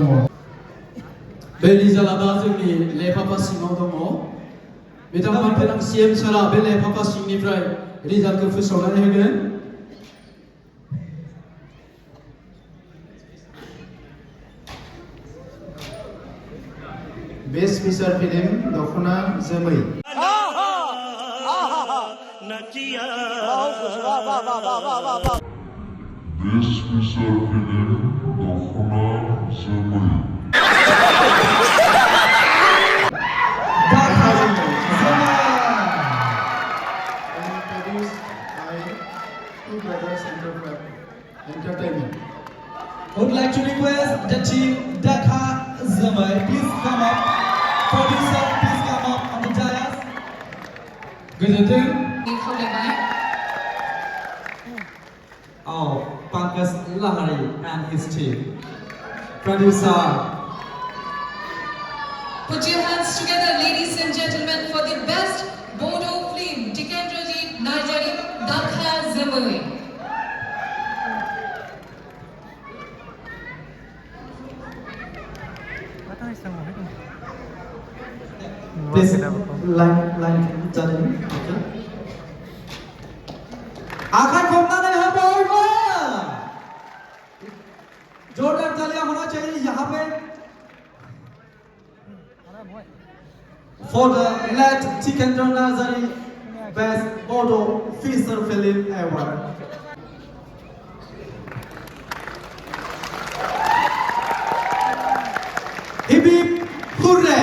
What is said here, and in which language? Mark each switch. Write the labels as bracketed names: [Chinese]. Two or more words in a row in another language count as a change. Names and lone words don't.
[Bodo] बे रिजाल्टआ दा जोंनि लेफाफा सिङाव दङ बिथांमोन CM सारा बे लेफाफा सिंनिफ्राय रिजाल्टखौ फोसावनानै होगोन [English] best feature film दखना जोमै This feature film दखना जोमै produced by Two Brothers Entertainment. I would like to request the team Dhaka Zamai, please come up. Producer, please come up on the dais. [Bodo] गोजोन्थों खावलायबाय [English] Pankaj Lahari and his team. Producer. Put your hands together, ladies and gentlemen, for the best Bodo film, Tikendrajit Najari Dakha Zamai. Please line Jani. Okay. [Hindi] आखा खोलना है बॉयबा जोरदार तालियां होना चाहिए यहाँ पे [English] for the late Tikendra Nazari Best Bodo Feature Film Award. Hip hip hooray!